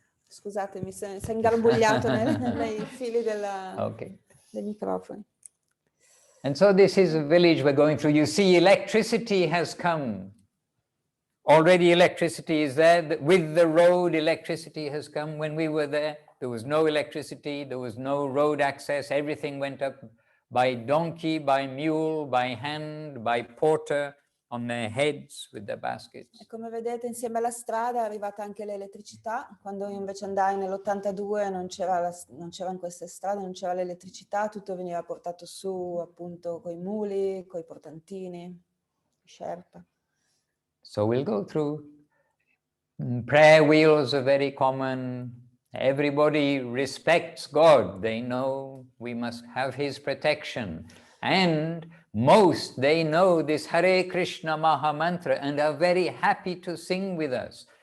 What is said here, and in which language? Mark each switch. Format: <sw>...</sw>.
<it>Scusatemi, si è ingarbugliato nei fili dei microfoni.</it> <en>And so this is a village we're going through. You see, electricity has come. Already electricity is there. With the road, electricity has come. When we were there was no electricity, there was no road access. Everything went up by donkey, by mule, by hand, by porter, on their heads with their baskets.</en> <it>E come vedete, insieme alla strada è arrivata anche l'elettricità. Quando io invece andai nell'82 non c'erano queste strade, non c'era l'elettricità, tutto veniva portato su appunto coi muli, coi portantini, sherpa.</it> <en>So we'll go through. Prayer wheels are very common. Everybody respects God. They know we must have His protection. And most, they know this Hare Krishna Maha Mantra and are very happy to sing with us.</en>